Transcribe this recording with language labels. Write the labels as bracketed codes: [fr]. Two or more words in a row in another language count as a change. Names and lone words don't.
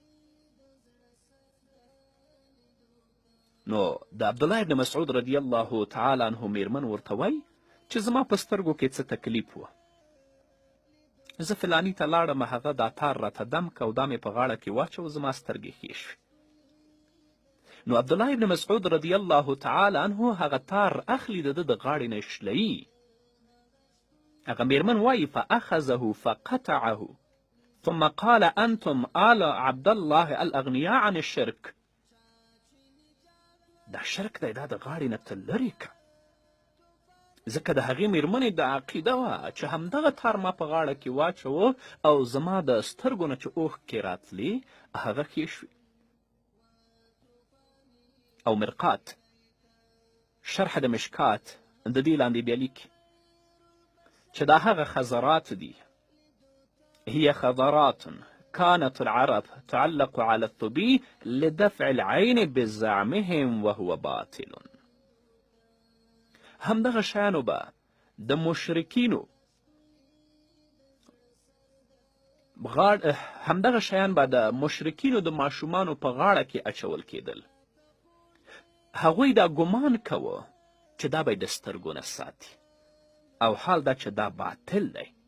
[ps] نو د عبدالله ابن مسعود [ar] رضی الله تعالی عنه [ps] میرمن ورته وایي چې زما په سترګو کې څه تکلیف وه، زه فلاني ته لاړم، هغه دا تار راته دم که او دا مې په غاړه کې واچو، زما سترګې ښې شوې. نو عبدالله ابن مسعود [ar] رضی الله تعالی عنه [ps] هغه تار اخلي، د ده د غاړې نه شلوي. هغه میرمن وایي [ar] فاخذه فقطعه ثم قال انتم آل عبدالله الاغنیاء عن الشرک. [ps] دا شرک دی، دا د غاړې نه ته لرې که. ځکه د هغې میرمنې د عقیده وه چې همدغه تار ما په غاړه کې واچوه او زما د سترګو نه چې اوښکې راتلې هغه ښې شوې. او مرقات شرح د مشکات د دې لاندې بیا لیکي چې دا هغه خزرات دي. [ar] هي خضرات كانت العرب تعلق على الثبي لدفع العين بزعمهم وهو باطل. [ps] همدغه شیانو به د مشرکینو همدغه شیان به د مشرکینو د ماشومانو په غاړه کې اچول کېدل. هغوی دا ګمان کوه چې دا به یې د سترګو نه ساتي، او حال دا چې دا باطل دی.